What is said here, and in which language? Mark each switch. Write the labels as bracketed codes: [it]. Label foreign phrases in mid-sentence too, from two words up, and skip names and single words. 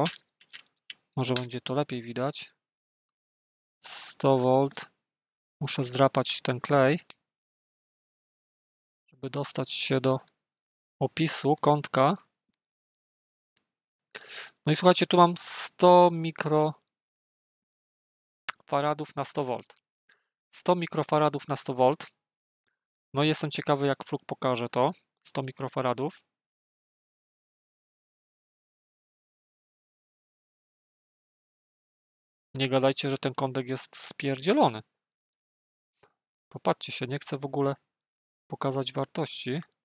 [pl] Może będzie to lepiej widać. 100 V. Muszę zdrapać ten klej, żeby dostać się do opisu kątka. No i słuchajcie, tu mam 100 mikrofaradów na 100 V. 100 mikrofaradów na 100 V. No i jestem ciekawy, jak Fluk pokaże to. 100 mikrofaradów. Nie gadajcie, że ten kątek jest spierdzielony. Popatrzcie się, nie chcę w ogóle pokazać wartości.